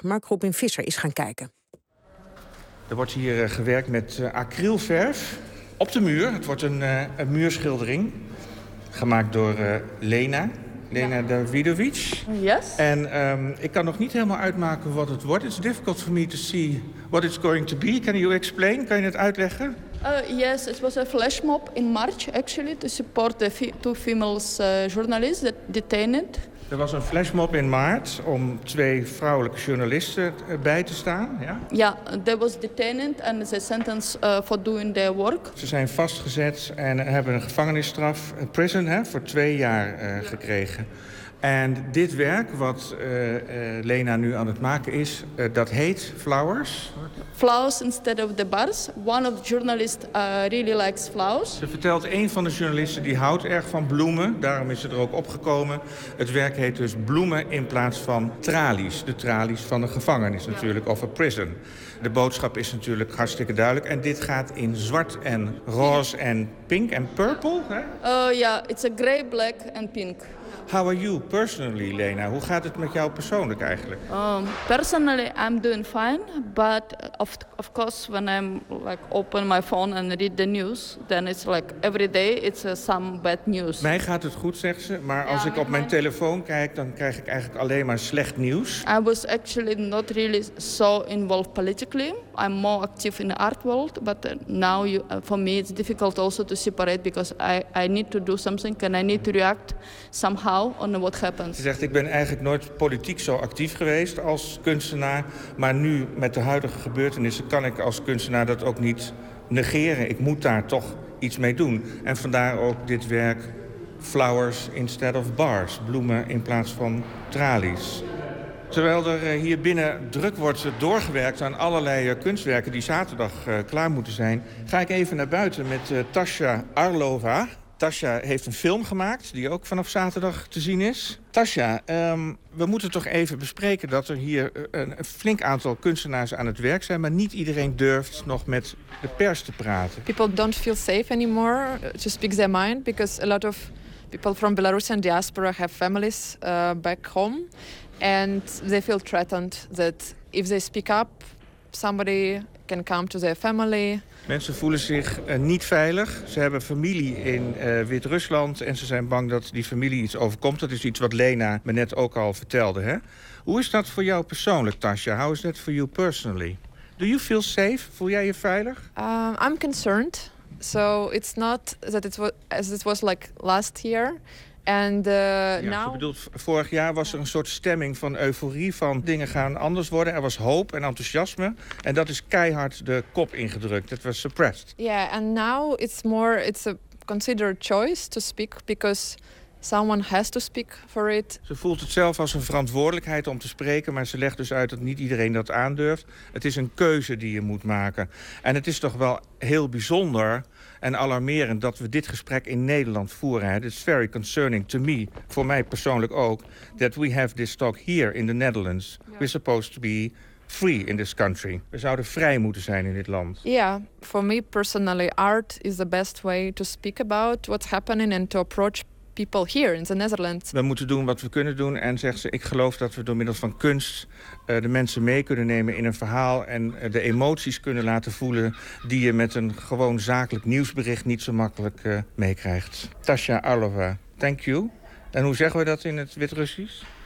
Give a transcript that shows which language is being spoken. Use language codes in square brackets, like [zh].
[nl] Mark Robin Visser is gaan kijken. Er wordt hier gewerkt met acrylverf op de muur. Het wordt een muurschildering. Gemaakt door Lena Davidovic. [en] Yes. [nl] En ik kan nog niet helemaal uitmaken wat het wordt. [en] It's difficult for me to see what it's going to be. Can you explain? [nl] Kan je het uitleggen? [en] Yes, it was a flash mob in March actually to support the two females journalists that detained. [nl] Er was een flash mob in maart om twee vrouwelijke journalisten bij te staan. Ja, [en] they was detained and they sentenced for doing their work. [nl] Ze zijn vastgezet en hebben een gevangenisstraf, een prison, hè, voor 2 jaar gekregen. En dit werk, wat Lena nu aan het maken is, dat heet Flowers. [en] Flowers instead of the bars. One of the journalists really likes flowers. [nl] Ze vertelt, een van de journalisten die houdt erg van bloemen. Daarom is ze er ook opgekomen. Het werk heet dus Bloemen in plaats van tralies. De tralies van de gevangenis natuurlijk, ja. [en] Of a prison. [nl] De boodschap is natuurlijk hartstikke duidelijk. En dit gaat in zwart en roze en pink en purple. Ja, [en] it's a gray, black and pink. How are you personally, Lena? [nl] Hoe gaat het met jou persoonlijk eigenlijk? [en] Personally, I'm doing fine. But of course, when I'm like open my phone and read the news, then it's like every day it's some bad news. [nl] Mij gaat het goed, zegt ze. Maar als ik op mijn telefoon kijk, dan krijg ik eigenlijk alleen maar slecht nieuws. [en] I was actually not really so involved politically. I'm more active in the art world, but now for me it's difficult also to separate because I need to do something and I need to react somehow on what happens. [nl] Ze zegt, ik ben eigenlijk nooit politiek zo actief geweest als kunstenaar, maar nu met de huidige gebeurtenissen kan ik als kunstenaar dat ook niet negeren. Ik moet daar toch iets mee doen. En vandaar ook dit werk Flowers instead of bars, bloemen in plaats van tralies. Terwijl er hier binnen druk wordt doorgewerkt aan allerlei kunstwerken die zaterdag klaar moeten zijn, ga ik even naar buiten met Tasha Arlova. Tasha heeft een film gemaakt die ook vanaf zaterdag te zien is. Tasha, we moeten toch even bespreken dat er hier een flink aantal kunstenaars aan het werk zijn, maar niet iedereen durft nog met de pers te praten. [en] People don't feel safe anymore to speak their mind because a lot of people from Belarusian diaspora have families back home. And they feel threatened that if they speak up, somebody can come to their family. [nl] Mensen voelen zich niet veilig. Ze hebben familie in Wit-Rusland en ze zijn bang dat die familie iets overkomt. Dat is iets wat Lena me net ook al vertelde, hè? Hoe is dat voor jou persoonlijk, Tasha? [en] How is that for you personally? Do you feel safe? [nl] Voel jij je veilig? [en] I'm concerned. So it's not that it was like last year. [nl] Je bedoelt, vorig jaar was er een soort stemming van euforie, van dingen gaan anders worden. Er was hoop en enthousiasme. En dat is keihard de kop ingedrukt. Dat was suppressed. [en] Yeah, and now it's a considered choice to speak because someone has to speak for it. [nl] Ze voelt het zelf als een verantwoordelijkheid om te spreken, maar ze legt dus uit dat niet iedereen dat aandurft. Het is een keuze die je moet maken. En het is toch wel heel bijzonder en alarmerend dat we dit gesprek in Nederland voeren. Het is [en] very concerning to me, [nl] voor mij persoonlijk ook, [en] that we have this talk here in the Netherlands. Yeah. We're supposed to be free in this country. [nl] We zouden vrij moeten zijn in dit land. [en] Yeah, for me personally, art is the best way to speak about what's happening and to approach people here in the Netherlands. [nl] We moeten doen wat we kunnen doen en zegt ze, ik geloof dat we door middel van kunst de mensen mee kunnen nemen in een verhaal en de emoties kunnen laten voelen die je met een gewoon zakelijk nieuwsbericht niet zo makkelijk meekrijgt. Tasha Arlova, [en] thank you. [nl] En hoe zeggen we dat in het Wit-Russisch?